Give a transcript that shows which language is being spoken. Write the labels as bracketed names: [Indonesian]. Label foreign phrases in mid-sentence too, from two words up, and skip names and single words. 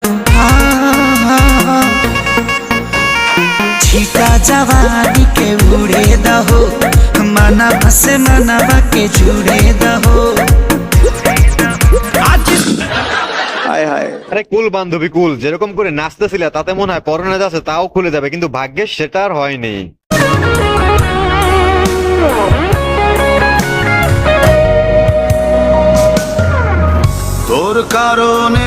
[Bhojpuri] छीटा जवानी के उड़े दहो, मनवा से मनवा के जुड़े दहो। [Bangla] হায় হায়, আরে কুল বান্ধবী কুল, যেরকম করে নাচতেছিলে তাতে মনে হয় পরনে যাচ্ছে তাও খুলে যাবে, কিন্তু ভাগ্যে সেটা আর হয়নি। তোর কারণে